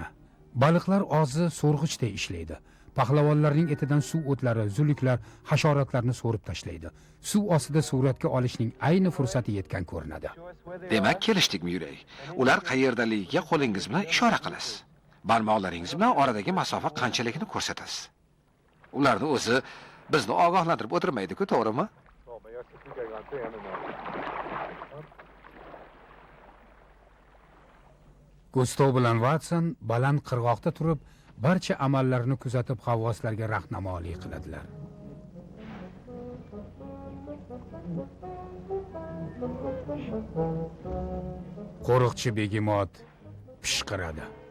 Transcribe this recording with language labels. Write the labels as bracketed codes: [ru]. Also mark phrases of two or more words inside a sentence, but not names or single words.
[uz] Baliqlar og'zi so'rg'ichday ishlaydi. Pahlavonlarning etidan suv o'tlari, zuluklar, hasharotlarni so'rib tashlaydi. Suv ostida suratga olishning ayni fursati yetgan ko'rinadi. Demak, kelishdikmi Yuray? Ular qayerdaligiga qo'lingiz bilan ishora qilasiz. Barmoqlaringiz bilan oradagi masofa qanchaligini ko'rsatasiz. Ularni o'zi bizni ogohlantirib o'tirmaydi-ku, to'g'rimi? [sv] Oh, men jag ska flyga en gång till ännu mer. [uz] Gustav bilan Watson baland qirg'oqda turib, barcha amallarini kuzatib g'avvoslarga rahnamolik qiladilar. Qo'riqchi begemot pishqiradi.